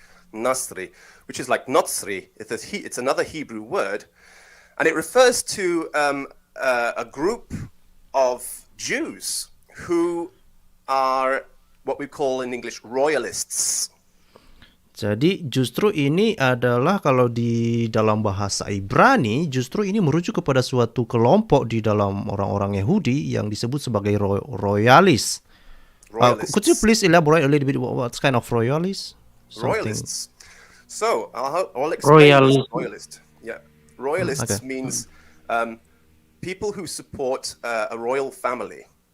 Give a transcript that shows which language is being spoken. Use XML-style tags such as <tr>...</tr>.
<en>Nasri, which is like Notsri. It's another Hebrew word, and it refers to a group of Jews who are what we call in English royalists.</en> <id>Jadi justru ini adalah kalau di dalam bahasa Ibrani, justru ini merujuk kepada suatu kelompok di dalam orang-orang Yahudi yang disebut sebagai royalis.</id> <en>Could you please elaborate a little bit what kind of royalis? Royalists. So I'll explain royalist. Yeah, royalists means people who support a royal family.</en>